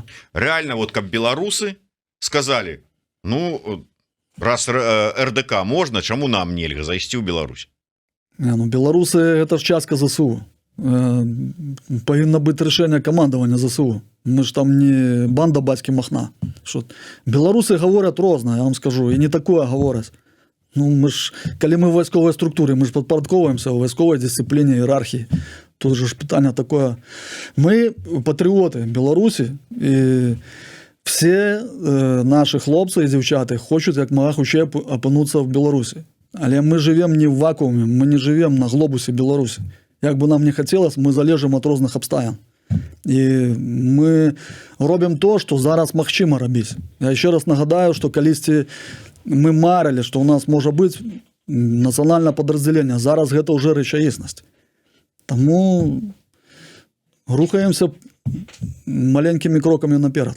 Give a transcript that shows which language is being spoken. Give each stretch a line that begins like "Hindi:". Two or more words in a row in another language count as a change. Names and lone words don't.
Belarusian: Рэальна, вот каб беларусы сказалі, ну, раз РДК можна, чаму нам нельга зайсці ў Беларусь? Ну, беларусы —
Russian: это ж
Belarusian: частка ЗСУ. Павінна быць рашэнне камандавання ЗСУ. Мы ж там не банда бацькі Махна.
Russian: Что беларусы говорят рознае, я вам скажу, и не такое говорят.
Belarusian: Ну, мы ж, калі мы в вайсковай структуры, мы ж падпарадковваемся ў вайсковай дысцыпліне, іерархіі. Тут же ж пытанне такое. Мы патрыоты Беларусі, і
Russian: все наши
Belarusian: хлопцы і дзяўчаты хочуць як мага хутчэй апынуцца в Беларусі.
Russian: Але мы живем не в вакууме, мы не живем на глобусе Беларусі.
Belarusian: Як бы нам не хацелось, мы залежым ад розных абставін. І мы робім то, што зараз магчыма рабіць. Я
Russian: еще раз
Belarusian: нагадаю, што калісьці мы марылі, што ў нас можа быць нацыянальнае падраздзяленне. Зараз гэта ўжо рэчаіснасць. Таму рухаемся маленькімі крокамі наперад.